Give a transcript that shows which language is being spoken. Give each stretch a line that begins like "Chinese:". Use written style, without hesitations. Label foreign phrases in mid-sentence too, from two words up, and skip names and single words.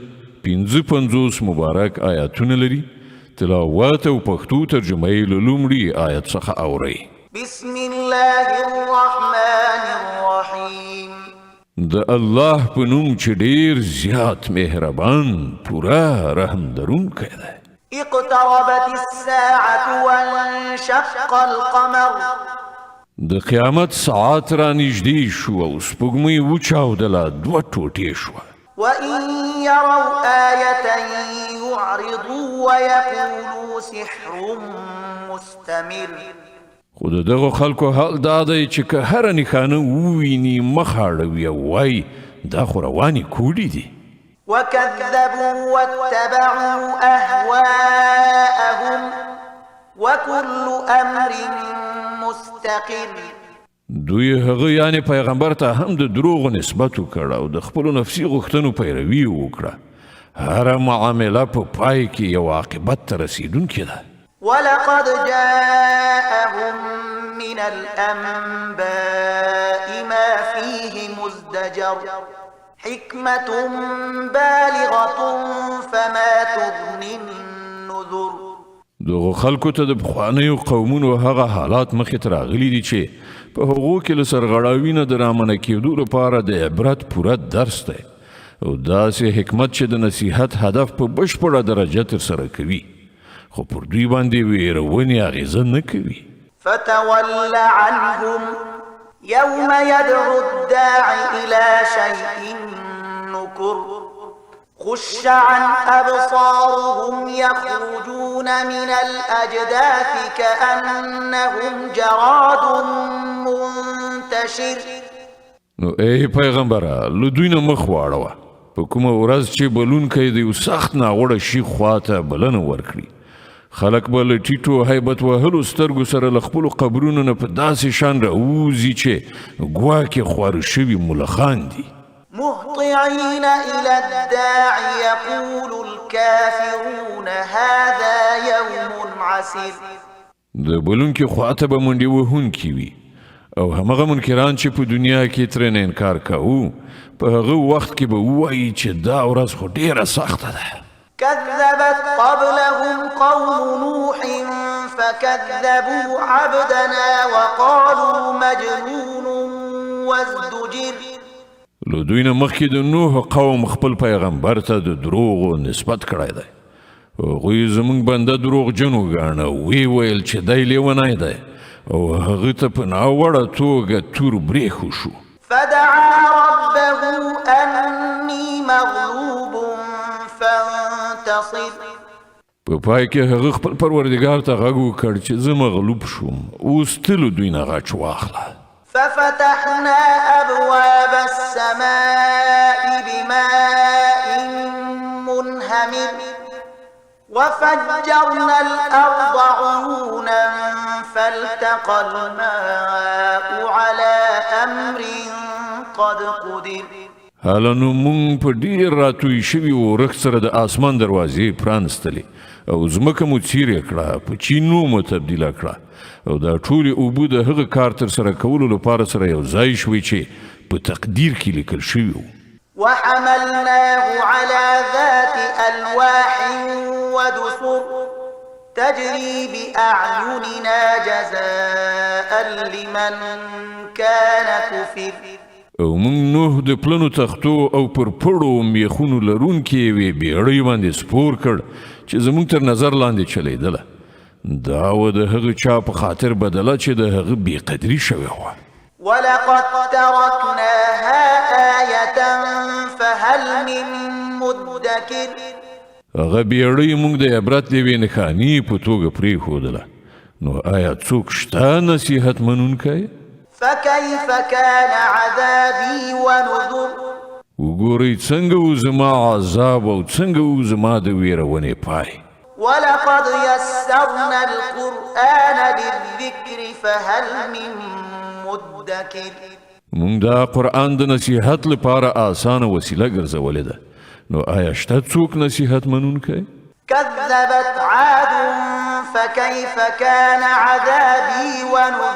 Pashto: 55 مبارک آیاتونه لري. تلاوت او پښتو ترجمه یې له لومړي آیت څخه اورئ.
Arabic: بسم الله الرحمن الرحیم.
Pashto: د الله په نوم چې ډیر زیات مهربان پوره رحم درونکی دی.
Arabic: اقتربت الساعة وانشق القمر.
Pashto: د قیامت ساعت را نږدې شو او سپوږمۍ وچاودله، دوه ټوټې شوه.
Arabic: وإن يروا آية يعرضوا ويقولوا سحر مستمر.
Pashto: خو د دغو خلکو حال دا دی چې که هره نښانه وویني مخ اړوي او وایي دا خو روانې کوډې دي.
Arabic: وكذبوا واتبعوا أهواءهم وكل أمر مستقر.
Pashto: دوی هغه یعنی پیغمبر ته هم د دروغو نسبت وکړ او د خپلو نفسي غوښتنو پیروي وکړه. هره معامله په پای کې یو عاقبت ته رسیدونکې ده.
Arabic: ولقد جاءهم من الأنباء ما فيه مزدجر. حكمة بالغة فما تغني النذر.
Pashto: دغه خلکو ته د پخوانیو قومونو هغه حالات مخې ته راغلي دي چې په هغو کې له سرغړاوي نه د رامنع کېدو لپاره د عبرت پوره درس دی او داسې حکمت چې د نصیحت هدف په بشپړه درجه ترسره کوي، خو پر دوی باندې ویرونې اغېزه نه کوي.
Arabic: فتول عنهم يوم يدعو الداعي إلى شيء نكر. خش عن أبصارهم يخرجون من الأجداث كأنهم جراد منتشر.
Pashto: نو ای پیغمبره له دوی نه مخ واړوه. په کومه ورځ چې بلونکی د یو سخت ناوړه شي خواته بلنه ورکړي، خلک به له ټیټو هیبت وهلو سترګو سره له خپلو قبرونو نه په داسې شان راوځي چې ګواکې خواره شوي ملخان دي.
Arabic: مهطعين إلى الداعي يقول الكافرون هذا يوم عسير.
Pashto: د بلونکي خواته به منډې وهونکي وي او همغه منکران چې په دنیا کې ترېنه انکار کوو په هغه وخت کې به ووایي چې دا ورځ خو ډېره سخته ده.
Arabic: كذبت قبلهم قوم نوح فكذبوا عبدنا وقالوا مجنون وازدجر.
Pashto: له دوی نه مخکې د نوح قوم خپل پیغمبر ته د دروغو نسبت کړی دی. هغوی زموږ بنده دروغجن وګاڼه، وی ویل چې دی لیونی دی او هغه ته په ناوړه توګه تور برېښو شو.
Arabic: فدعا ربه أني مغلوب فانتصر.
Pashto: په پای کې هغه خپل پروردګار ته غږ وکړ چې زه مغلوب شوم، اوس ته له دوی نه غچ واخله.
Arabic: ففتحنا أبواب السماء بماء منهمر وفجرنا الأرض عيونا فالتقى الماء على أمر قد قدر.
Pashto: حالا نو مونږ په ډېر راتوی شوي ورښت سره د آسمان دروازې پرانستلې او ځمکه مو څیرې کړه، په چینو مو تبدیله کړه او دا ټولې اوبه د هغه کار ترسره کولو لپاره سره یو ځای شوې چې په تقدیر کې لیکل شوي وو.
Arabic: وحملناه على ذات ألواح ودسر تجري بأعيننا جزاء لمن كان كفر.
Pashto: او مونږ نوح د پلنو تختو او پر پړو میخونو لرونکې یوې بیړۍ باندې سپور کړ چې زموږ تر نظر لاندې چلیدله. دا و د هغه چا په خاطر بدله چې د هغه بېقدري شوې وه.
Arabic: ولقد تركناها آية فهل من مدكر.
Pashto: هغه بیړۍ موږ د عبرت د یوې نښانې په توګه پرېښودله، نو آیا څوک شته نصیحت منونکی؟
Arabic: فكيف كان عذابي ونذر.
Pashto: وګورئ څنګه و زما عذاب او څنګه و زما د ویرونې پای.
Arabic: ولقد يسرنا القرآن للذكر فهل من مدكر.
Pashto: مونږ دا قرآن د نصیحت لپاره آسانه وسیله ګرځولې ده، نو آیا شته څوک نصیحت منونکی؟
Arabic: كذبت عاد فكيف كان عذابي ونذر.